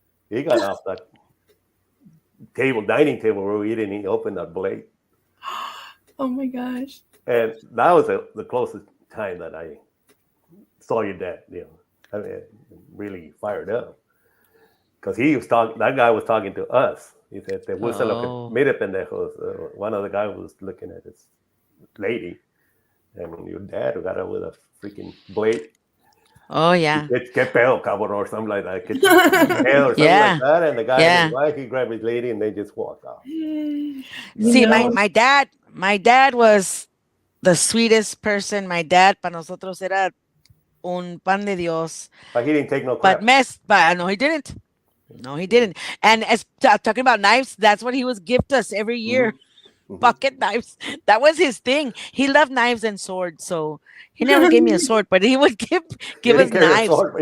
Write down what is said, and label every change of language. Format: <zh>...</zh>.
<en>He got off that dining table where we eating, and he opened that blade. Oh my gosh. And that was the closest time that I saw your dad, you know, I mean, really fired up. Because that guy was talking to us.</en> <es>He said, "Te gusta lo que mire, pendejos."</es> <en>One of the guys was looking at his lady. And your dad got up with a freaking blade. Oh, yeah.</en> <es>Que pedo, cabrón,</es> <en>or something like that.</en> <es>Que pedo,</es> <en>or something like that. And the guy and his wife, he grabbed his lady and they just walked off. See, my dad was the sweetest person. My dad,</en> <es>para nosotros, era un pan de Dios.</es> <en>But he didn't take no crap. But no, he didn't. No, he didn't. And as talking about knives, that's what he would gift us every year. Pocket knives. That was his thing. He loved knives and swords, so he never gave me a sword, but he would give us knives.</en>